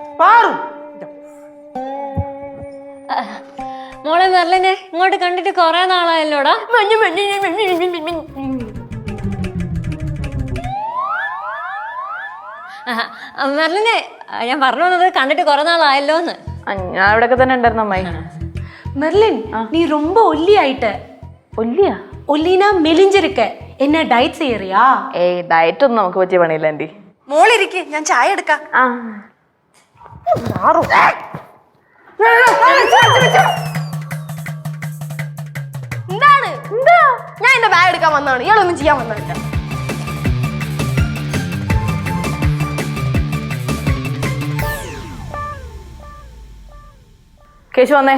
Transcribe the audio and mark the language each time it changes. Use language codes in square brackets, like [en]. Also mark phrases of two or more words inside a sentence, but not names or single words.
[ml] മോളെ മെർലിനെ ഇങ്ങോട്ട് കണ്ടിട്ട് കൊറേ നാളായല്ലോടാ. മെർലിനെ ഞാൻ പറഞ്ഞു വന്നത് കണ്ടിട്ട് കൊറേ നാളായല്ലോന്ന്. ഞാൻ ഇവിടെയൊക്കെ തന്നെ ഉണ്ടായിരുന്നു അമ്മായി. [ta] மெர்லின், நீ ரொம்ப ஒல்லி ஆயிட்ட. [ml] ഒല്ലിയാ? [ta] ஒல்லினா மெலிஞ்சிருக்க. என்ன டயட் செய்யறியா? [ml] ഏയ് ഡയറ്റ് ഒന്നും നമുക്ക് പറ്റിയ പണിയില്ല ആന്റി. മോളിരിക്കെ, ഞാൻ ചായ എടുക്കാം. ആ എന്താണ് എന്താ? ഞാൻ എന്റെ ബാഗ് എടുക്കാൻ വന്നതാണ്, ഇയാളൊന്നും ചെയ്യാൻ വന്നില്ല. കേശു വന്നേ.